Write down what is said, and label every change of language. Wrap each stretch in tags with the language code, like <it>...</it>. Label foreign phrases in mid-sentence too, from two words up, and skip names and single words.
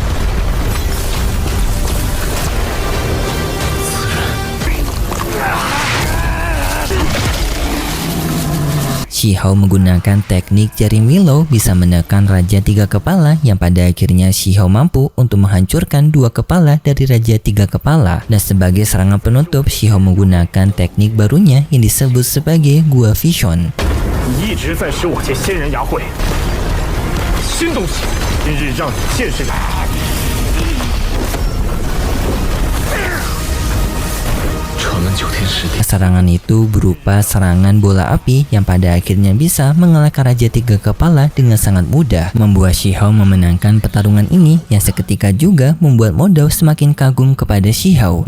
<id>Shihou menggunakan teknik jaring willow bisa menekan Raja Tiga Kepala, yang pada akhirnya Shihou mampu untuk menghancurkan dua kepala dari Raja Tiga Kepala. Dan sebagai serangan penutup, Shihou menggunakan teknik barunya yang disebut sebagai Gua Vision.</id> <zh>你一直在使我借仙人牙慧，新东西，今日让你见识看。</zh> <id>Serangan itu berupa serangan bola api yang pada akhirnya bisa mengalahkan Raja Tiga Kepala dengan sangat mudah, membuat Shihou memenangkan pertarungan ini, yang seketika juga membuat Modao semakin kagum kepada Shihou.</id>